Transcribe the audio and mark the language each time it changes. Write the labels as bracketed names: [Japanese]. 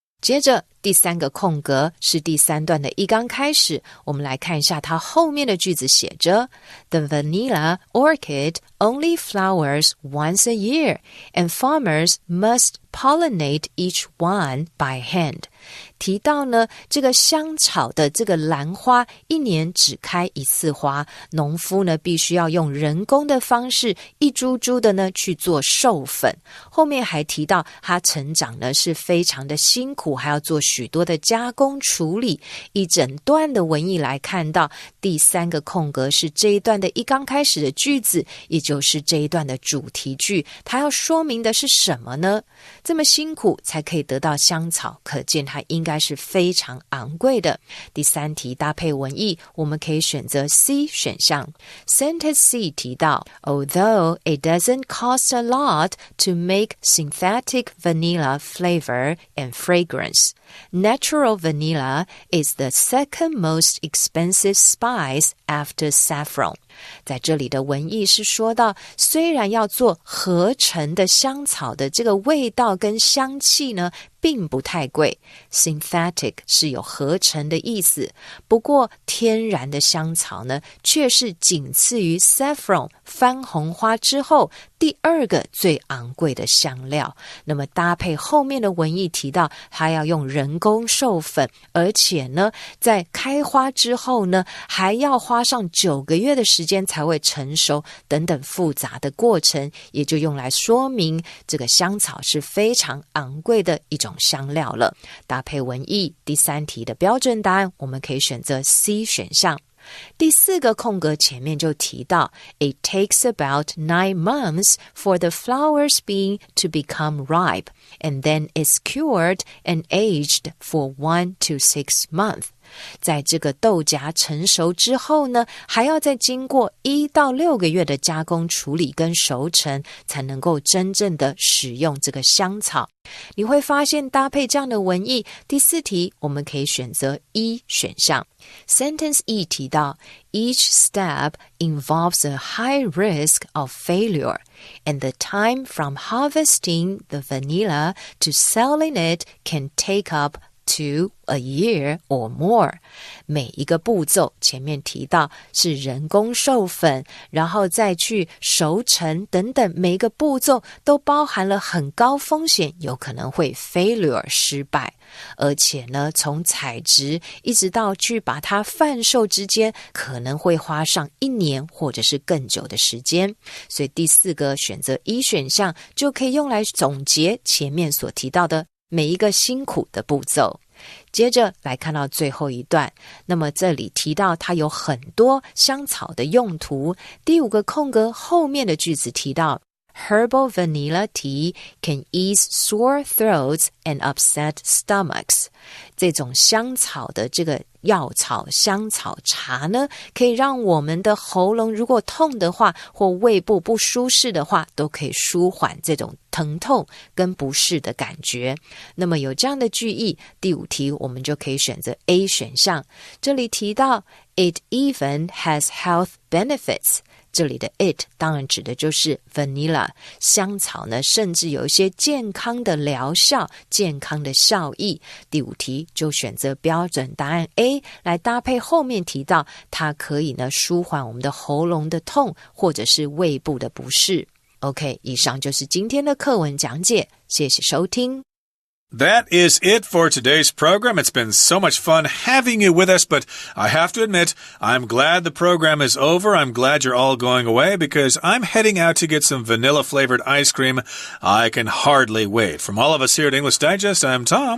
[Chinese] 接着第3个空格是第3段的一刚开始，我们来看一下它后面的句子写着 [English] The vanilla orchid only flowers once a year and farmers must pollinate each one by hand. [Chinese] 提到呢，这个香草的这个兰花一年只开一次花，农夫呢必须要用人工的方式一株株的呢去做授粉。后面还提到它成长呢是非常的辛苦，还要做许多的加工处理。一整段的文意来看到，第3个空格是这一段的一刚开始的句子，也就是这一段的主题句。它要说明的是什么呢？这么辛苦才可以得到香草，可见它应该是非常昂贵的。第3题搭配文意，我们可以选择 C 选项。 [English] Sentence C [Chinese] 提到 [English] Although it doesn't cost a lot to make synthetic vanilla flavor and fragrance, natural vanilla is the second most expensive spice after saffron. [Chinese] 在这里的文意是说到，虽然要做合成的香草的这个味道跟香气呢并不太贵， synthetic 是有合成的意思，不过天然的香草呢却是仅次于 saffron 番红花之后第2个最昂贵的香料。那么搭配后面的文意提到它要用人工授粉，而且呢在开花之后呢还要花上9个月的时间才会成熟等等复杂的过程，也就用来说明这个香草是非常昂贵的一种香料了。搭配文意，第3题的标准答案我们可以选择 C 选项。第4个空格前面就提到 [English] It takes about 9 months for the flowers bean to become ripe, and then it's cured and aged for 1 to 6 months. [Chinese] 在这个豆荚成熟之后呢，还要再经过1到6个月的加工处理跟熟成，才能够真正的使用这个香草。你会发现搭配这样的文意，第4题我们可以选择 E 选项。 [English] Sentence E [Chinese] 提到 [English] Each step involves a high risk of failure, and the time from harvesting the vanilla to selling it can take up to a year or more. [Chinese] 每一个步骤前面提到是人工授粉，然后再去熟成等等，每一个步骤都包含了很高风险，有可能会 failure 失败。而且呢，从采植一直到去把它贩售之间，可能会花上1年或者是更久的时间。所以第4个选择 E 选项就可以用来总结前面所提到的每一个辛苦的步骤。接着来看到最后一段，那么这里提到它有很多香草的用途。第5个空格后面的句子提到 [English] Herbal vanilla tea can ease sore throats and upset stomachs. [Chinese] 这种香草的这个药草香草茶呢，可以让我们的喉咙如果痛的话，或胃部不舒适的话，都可以舒缓这种疼痛跟不适的感觉。那么有这样的句意，第5题我们就可以选择 A 选项。这里提到 [English] It even has health benefits。 [Chinese] 这里的 it 当然指的就是 vanilla 香草呢，甚至有一些健康的疗效、健康的效益。第5题就选择标准答案 A 来搭配后面提到它可以呢舒缓我们的喉咙的痛或者是胃部的不适。 OK， 以上就是今天的课文讲解，谢谢收听。 [English] That is it for today's program. It's been so much fun having you with us, but I have to admit, I'm glad the program is over. I'm glad you're all going away because I'm heading out to get some vanilla-flavored ice cream. I can hardly wait. From all of us here at English Digest, I'm Tom.